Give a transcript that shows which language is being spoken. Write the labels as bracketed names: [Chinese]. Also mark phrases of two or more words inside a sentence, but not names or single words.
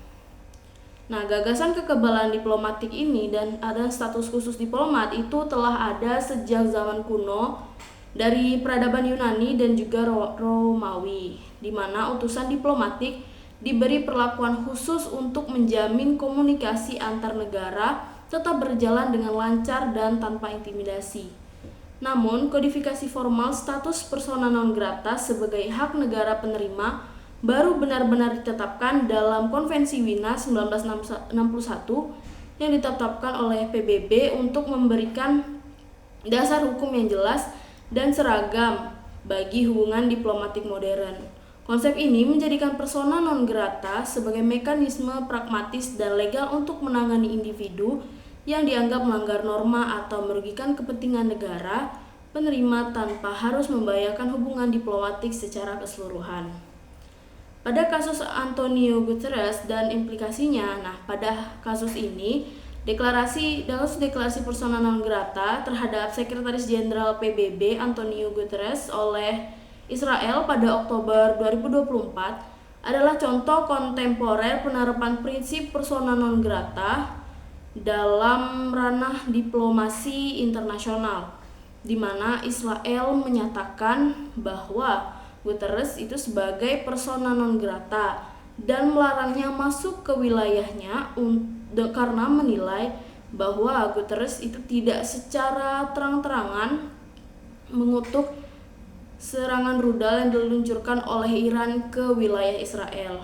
[Indonesian] Nah, gagasan kekebalan diplomatik ini dan ada status khusus diplomat itu telah ada sejak zaman kuno dari peradaban Yunani dan juga Romawi, di mana utusan diplomatik diberi perlakuan khusus untuk menjamin komunikasi antar negara tetap berjalan dengan lancar dan tanpa intimidasi. Namun, kodifikasi formal status [Latin] persona non grata [Indonesian] sebagai hak negara penerima baru benar-benar ditetapkan dalam Konvensi Wina 1961 yang ditetapkan oleh PBB untuk memberikan dasar hukum yang jelas dan seragam bagi hubungan diplomatik modern. Konsep ini menjadikan [Latin] persona non grata [Indonesian] sebagai mekanisme pragmatis dan legal untuk menangani individu yang dianggap melanggar norma atau merugikan kepentingan negara penerima tanpa harus membahayakan hubungan diplomatik secara keseluruhan. Pada kasus Antonio Guterres dan implikasinya, pada kasus ini deklarasi [Latin] persona non grata [Indonesian] terhadap Sekretaris Jenderal PBB Antonio Guterres oleh Israel pada Oktober 2024 adalah contoh kontemporer penerapan prinsip [Latin] persona non grata [Indonesian] dalam ranah diplomasi internasional, di mana Israel menyatakan bahwa Guterres itu sebagai [Latin] persona non grata [Indonesian] dan melarangnya masuk ke wilayahnya karena menilai bahwa Guterres itu tidak secara terang-terangan mengutuk serangan rudal yang diluncurkan oleh Iran ke wilayah Israel.